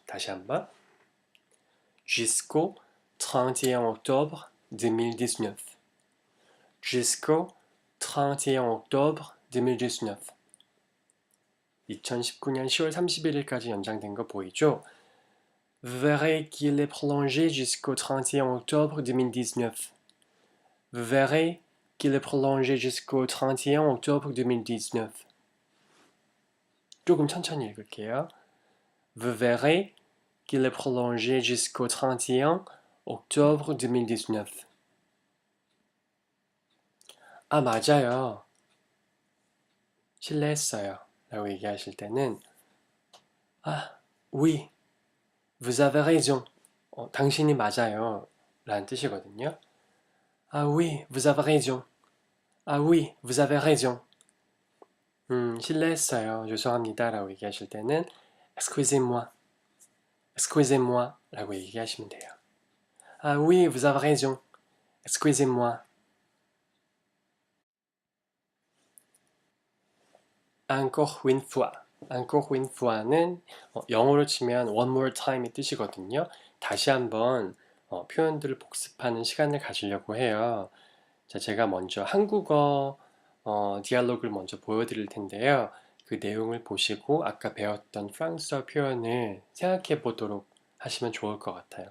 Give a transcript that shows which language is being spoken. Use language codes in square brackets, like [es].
[ko] 다시 한번 [fr] jusqu'au 31 octobre 2019 jusqu'au 31 octobre 2019 [ko] 2019년 10월 31일까지 연장된 거 보이죠? [fr] Vous verrez qu'il est prolongé jusqu'au 31 octobre 2019. Vous verrez qu'il est prolongé jusqu'au 31 octobre 2019. [ko] 조금 천천히 읽을게요. [fr] Vous verrez qu'il est prolongé jusqu'au 31 octobre 2019. [ko] 아, 맞아요. 실례했어요. 라고 얘기하실 때는 [fr] oui, vous avez raison. [ko] 당신이 맞아요. 라는 뜻이거든요. [fr] oui, vous avez raison. oui, vous avez raison. [ko] 실례했어요. 죄송합니다. 라고 얘기하실 때는 excusez-moi. [fr] excusez-moi. [ko] 라고 얘기하시면 돼요. [fr] oui, vous avez raison. Excusez-moi. Encore une fois. Encore une fois는 [ko] 영어로 치면 [en] one more time [fr] 의 [ko] 뜻이거든요. 다시 한번 표현들을 복습하는 시간을 가지려고 해요. 자, 제가 먼저 한국어 디알로그를 먼저 보여드릴 텐데요. 그 내용을 보시고 아까 배웠던 프랑스어 표현을 생각해 보도록 하시면 좋을 것 같아요.